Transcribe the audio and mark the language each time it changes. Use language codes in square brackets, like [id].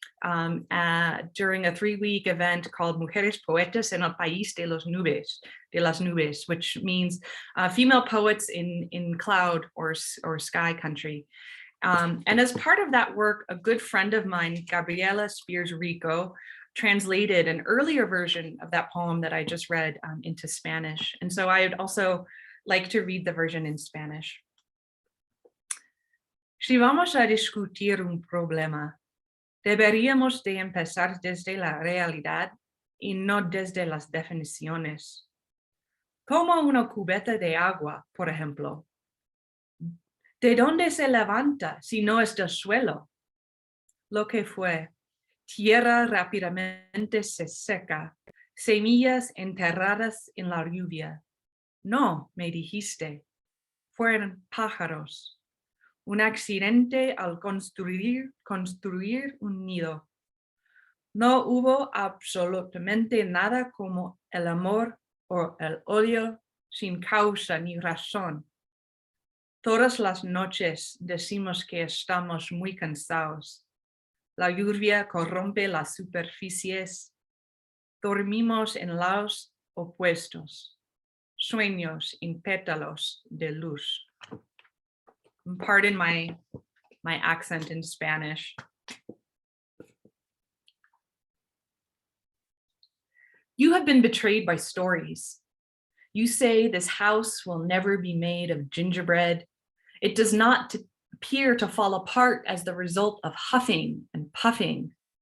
[en] during a 3-week event called Mujeres Poetas en el País de las Nubes, which means female poets in cloud or sky country. And as part of that work, a good friend of mine, Gabriela Spears Rico, translated an earlier version of that poem that I just read into Spanish. And so I would also like to read the version in Spanish. [es] Si vamos a discutir un problema, deberíamos de empezar desde la realidad y no desde las definiciones. Como una cubeta de agua, por ejemplo. ¿De dónde se levanta si no es del suelo? Lo que fue, tierra rápidamente se seca, semillas enterradas en la lluvia. No, me dijiste, fueron pájaros. Un accidente al construir un nido. No hubo absolutamente nada como el amor o el odio sin causa ni razón. Todas las noches decimos que estamos muy cansados. La lluvia corrompe las superficies. Dormimos en lados opuestos. Sueños en pétalos de luz. [en] Pardon my accent in Spanish. You have been betrayed by stories. You say this house will never be made of gingerbread. It does not appear to fall apart as the result of huffing and puffing.